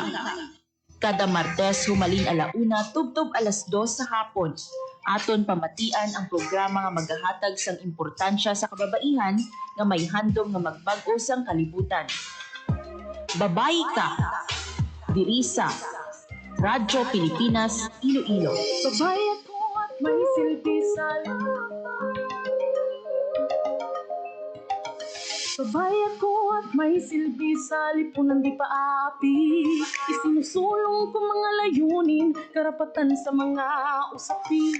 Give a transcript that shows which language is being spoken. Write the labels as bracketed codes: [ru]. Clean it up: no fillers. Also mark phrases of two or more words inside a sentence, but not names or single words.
[hil] Kada Martes humaling 1:00 tubtob 2:00 sa hapon. Aton pamatian ang programa nga magahatag sang importansya sa kababaihan nga may handom nga magbag-o sang kalibutan. Babayi Ka. Diri sa Radyo Pilipinas, Iloilo. [tl] Babayan ko at may silbi sa lahat. Babayan ko at may silbi sa lipunan di paapi. Isinusulong ko mga layunin, karapatan sa mga usapin.